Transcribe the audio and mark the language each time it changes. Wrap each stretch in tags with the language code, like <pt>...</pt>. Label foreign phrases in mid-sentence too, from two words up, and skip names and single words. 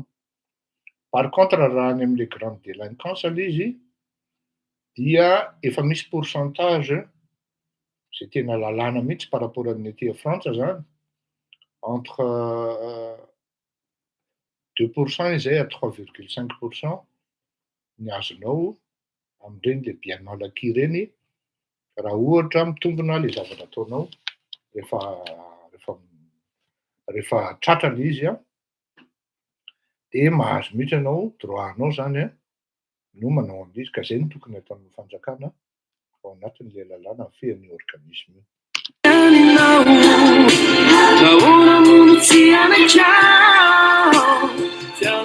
<fr>Par contre</fr> <mg>raha any amin'ilay</mg> <fr>grande délinquance</fr> <mg>ilay izy dia efa misy pourcentage zay tena lalàna mihitsy</mg> <fr>par rapport</fr> <mg>amin'ny aty Frantsa zany entre 2% izay à 3,5% ny azonao amin'ireny</mg> <fr>le bien mal acquis</fr> <mg>reny raha ohatra mitombina le zavatra ataonao rehefa tratra le izy dia mahazo mihitsy anao droit-nao zany no manao an'izy ka zay no tokony ataon'ny fanjakana ao anatin'ilay lalàna fehan'ny organisme io. Naona mutia na chao Fiano</mg>